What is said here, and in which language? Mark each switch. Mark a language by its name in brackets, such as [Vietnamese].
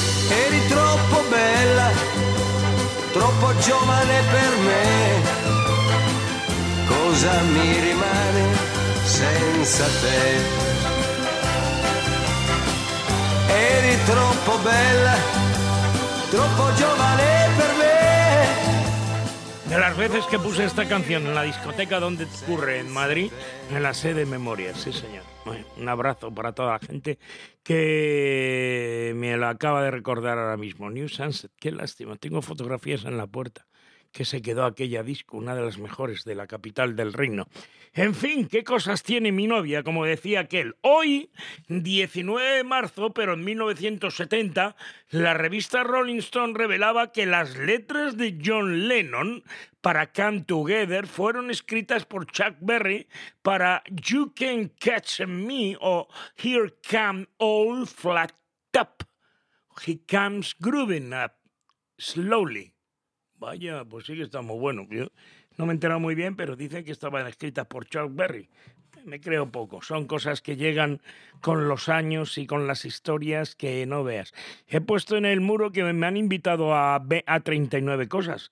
[Italian] Eri troppo bella, troppo giovane per me. Cosa mi rimane senza te? Eri troppo bella, troppo giovane per me. [Spanish] De las veces que puse esta canción en la discoteca donde ocurre en Madrid, en la sede Memoria, sí señor. Bueno, un abrazo para toda la gente que me lo acaba de recordar ahora mismo. New Sunset, qué lástima, tengo fotografías en la puerta. Que se quedó aquella disco, una de las mejores de la capital del reino. En fin, ¿qué cosas tiene mi novia? Como decía aquel, hoy, 19 de marzo, pero en 1970, la revista Rolling Stone revelaba que las letras de John Lennon para Come Together fueron escritas por Chuck Berry para You Can Catch Me o Here Come All Flat Up. He Comes Grooving Up Slowly. Vaya, pues sí que está muy bueno. Yo no me he enterado muy bien, pero dicen que estaban escritas por Chuck Berry. Me creo poco. Son cosas que llegan con los años y con las historias que no veas. He puesto en el muro que me han invitado a 39 cosas.